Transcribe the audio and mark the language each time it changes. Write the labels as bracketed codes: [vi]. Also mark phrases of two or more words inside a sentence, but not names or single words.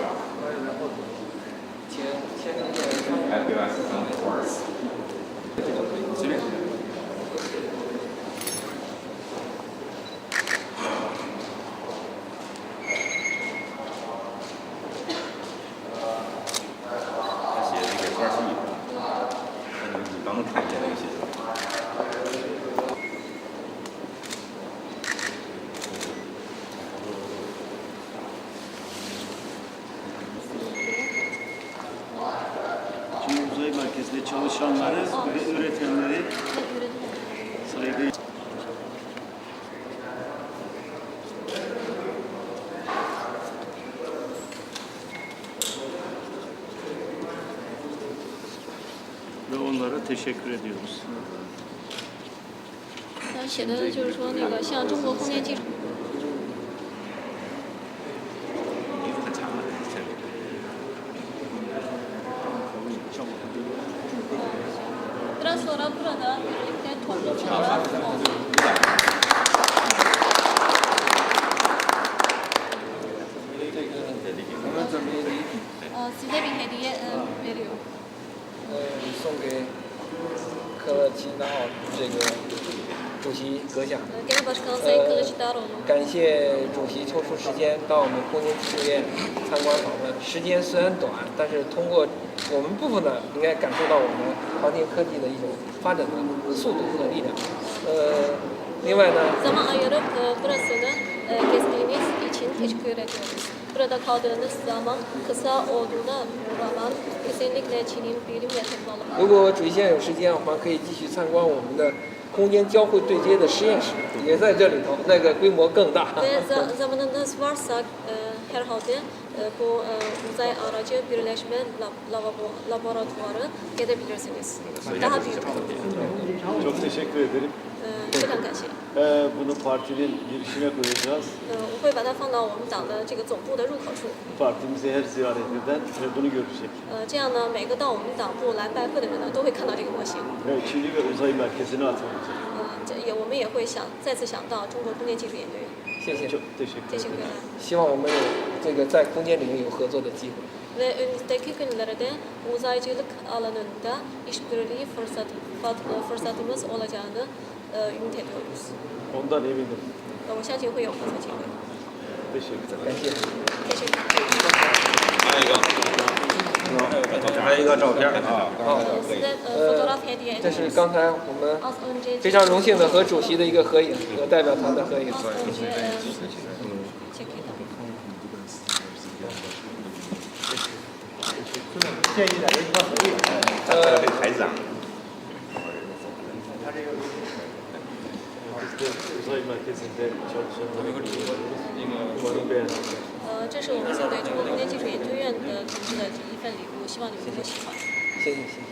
[zh] 随便。他写的给花戏，你刚刚看见那个写的。 [tr] Uzay merkezinde çalışanları ve üretenleri saygı. Ve onlara teşekkür ediyoruz. [zh] 他写的就是说那个像中国空间技术。 [tr] Biraz sonra burada birlikte toplanacağız. [zh] Size bir hediye veriyor. 送给克勒齐纳奥这个主席阁下。 [tr] Genelbaşkan Sayın Kılıçdaroğlu. [zh] 感谢主席抽出时间到我们空间技术院参观访问。时间虽然短，但是通过我们部分呢，应该感受到我们航天科技的一种发展的速度和力量。另外呢， [tr] Zaman ayırıp burasını gezdiğiniz için için teşekkür ediyoruz. Burada kaldığınız zaman kısa olduğuna rağmen kesinlikle Çin'in bilim ve teknoloji. [zh] 如果主席现在有时间的话，可以继续参观我们的空间交汇对接的实验室，也在这里头，那个规模更大。 [tr] Ve zamanınız varsa herhalde bu uzay aracı birleşme laboratuvarı gidebilirsiniz. Daha büyük. Çok teşekkür ederim. [zh] 非常感谢。 [tr] Bunu partinin girişine koyacağız. [zh] 我会把它放到我们党的这个总部的入口处。 [tr] Partimizi her ziyaret eden bunu görecek. [zh] 这样呢，每个到我们党部来拜会的人呢，都会看到这个模型。 [tr] Ve Çin'i ve uzay merkezine atılacak. [zh] 我们也会再次想到中国空间技术研究院。谢谢， [tr] Çok teşekkür [zh] 这些 [tr] ederim. [zh] 个。希望我们有这个在空间领域有合作的机会。 [tr] Ve önümüzdeki günlerde uzaycılık alanında işbirliği fırsatımız olacağını ümit ediyoruz. Ondan eminim. [zh] 我相信会有合作机会。 [tr] Teşekkür ederim. [zh] 感谢。 [tr] Teşekkür ederim. [zh] 还有一个照片啊。 [tr] Size fotoğraf hediye [zh] 这是 [tr] ediyoruz. [zh] 刚才我们 [tr] Az önce [zh] 非常荣幸的和主席的一个合影，和代表团的合影。 [tr] az önce çekildi. [zh] 建议两个地方合影。台长。 [tr] Biz de uzay merkezinde çalışanları umarım beğenirler. [zh] 这是我们送给中国空间技术研究院的同志的第一份礼物，希望你们会喜欢。谢谢谢谢。